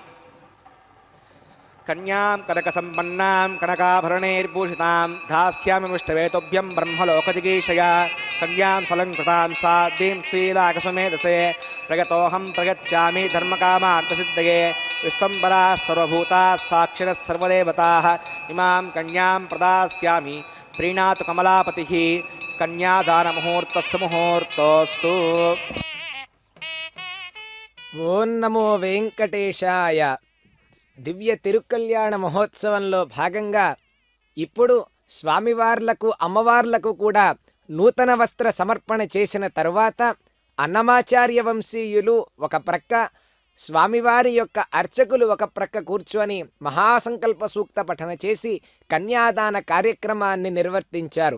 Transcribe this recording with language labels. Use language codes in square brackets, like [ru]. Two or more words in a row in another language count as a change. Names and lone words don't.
[sa] कन्यां कनकसम्पन्नां कनकाभरणैर्भूषितां धास्यामि मिष्टवेतोभ्यं ब्रह्मलोकजिगीषया कन्यां फलङ्कृतां साध्वीं श्रीलाकसुमेधसे प्रगतोऽहं प्रगच्छामि धर्मकामार्थसिद्धये विश्वम्भराः सर्वभूताः साक्षिणः सर्वदेवताः इमां कन्यां प्रदास्यामि प्रीणातु कमलापतिः कन्यादानमुहूर्तस्य मुहूर्तोऽस्तु। ఓం నమో వెంకటేశాయ. [te] దివ్య తిరుకల్యాణ మహోత్సవంలో భాగంగా ఇప్పుడు స్వామివార్లకు అమ్మవార్లకు కూడా నూతన వస్త్ర సమర్పణ చేసిన తరువాత అన్నమాచార్య వంశీయులు ఒక ప్రక్క, స్వామివారి యొక్క అర్చకులు ఒక ప్రక్క కూర్చొని మహాసంకల్ప సూక్త పఠన చేసి కన్యాదాన కార్యక్రమాన్ని నిర్వర్తించారు.